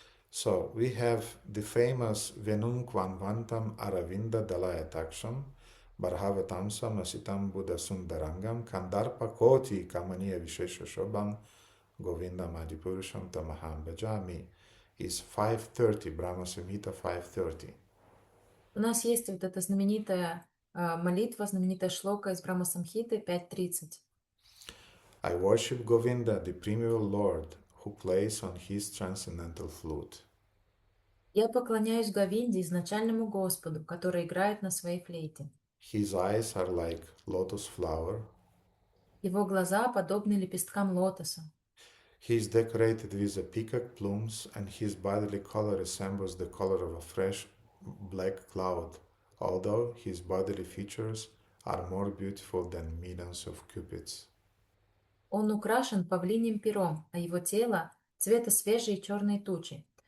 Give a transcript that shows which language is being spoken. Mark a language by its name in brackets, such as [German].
[English] So we have the famous [Sanskrit] Venum Kvanvantam Aravinda Dalayataksham Barhavatamsam Asitam Buddha Sundarangam Kandarpa Koti Kamaniya Vishesha Shobham Govindam Adipurusham Tamaham Bhajami [English] is 5:30, Brahma Samhita 5:30. [Russian] У нас есть вот эта знаменитая молитва, знаменитая шлока из Брахма Самхиты 5.30. [English] I worship Govinda, the primeval Lord, who plays on his transcendental flute. [Russian] Я поклоняюсь Говинде, изначальному Господу, который играет на своей флейте. [English] His eyes are like lotus flower. [Russian] Его глаза подобны лепесткам лотоса. [English] He is decorated with a peacock plumes, and his bodily color resembles the color of a fresh black cloud, although his bodily features are more beautiful than millions of cupids. [Russian] Он украшен павлиним пером, а его тело цвета свежей черной тучи.